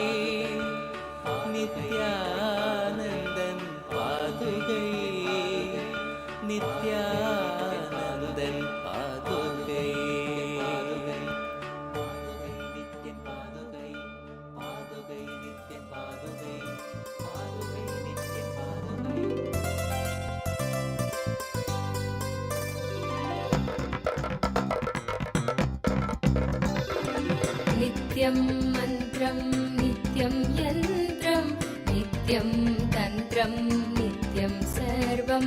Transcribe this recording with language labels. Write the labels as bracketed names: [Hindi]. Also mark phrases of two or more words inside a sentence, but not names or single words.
[Tamil] நித்யானந்தன் பாதுகை. நித்யானந்தன் பாதுகை. பாதுகை நித்யன் பாதுகை. பாதுகை நித்யன் பாதுகை. பாதுகை நித்யன் பாதுகை. [Sanskrit] नित्यं मन्त्रं नित्यं यन्त्रं नित्यं तन्त्रं नित्यं सर्वं